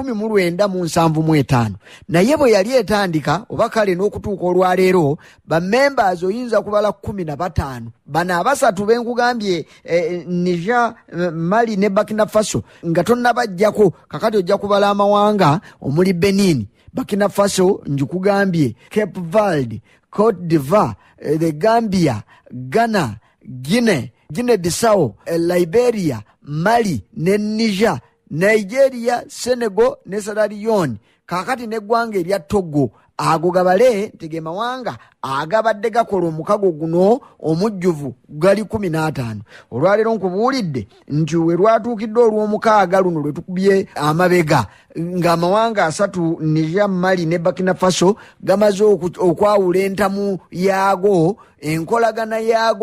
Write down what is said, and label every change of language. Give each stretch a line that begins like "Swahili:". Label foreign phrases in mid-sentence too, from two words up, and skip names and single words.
Ganda: 1975 naye bwe yali etandika oba kale n'okutuuka olwaleero bamembers oyinza kubala 15 bana abasatu benkugambye Niger, Mali ne Burkina Faso nga tonnabajjako kakati ojja kubala amawanga omuli Benin, Burkina Faso njikugambye Cape Verde, Cote d'Ivoire, the Gambia, Ghana, Guinea-Bissau, Liberia, Mali, ne Niger, Nigeria, Senegal, ne Sierra Leone, kakati ne ggwanga erya Togo. Ago gabale tege mawanga agabadde gakola omukago guno omujjuvu gali 15 olwaleero nkubulidde nti we lwatuukidde olw'omukaaga luno lwe tukubye amabega nga amawanga asatu Niger, Mali ne Burkina Faso gamaze okwawula entamu yaago enkolagana yaago